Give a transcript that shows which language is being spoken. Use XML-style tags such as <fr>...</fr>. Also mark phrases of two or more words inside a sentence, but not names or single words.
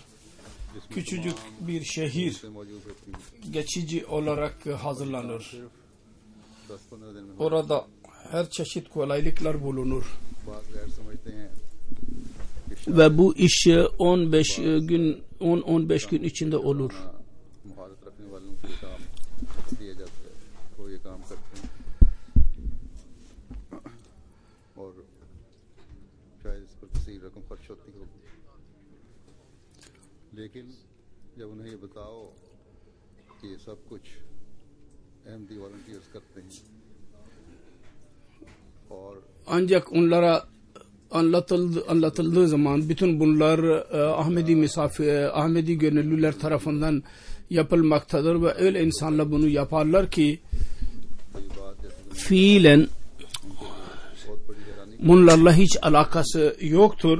<tr>Küçücük bir şehir geçici olarak hazırlanır. Orada her çeşit kolaylıklar bulunur. Ve bu iş 10-15 gün içinde olur.</tr> <ur>لیکن جب انہیں یہ بتاؤ کہ یہ سب کچھ احمدی والنٹیئرز کرتے ہیں اور</ur> <tr>ancak onlara anlatıldığı zaman bütün bunlar Ahmedi gönüllüler tarafından yapılmaktadır ve öyle insanlar bunu yaparlar ki fiilen bunlarla hiç alakası yoktur.</tr>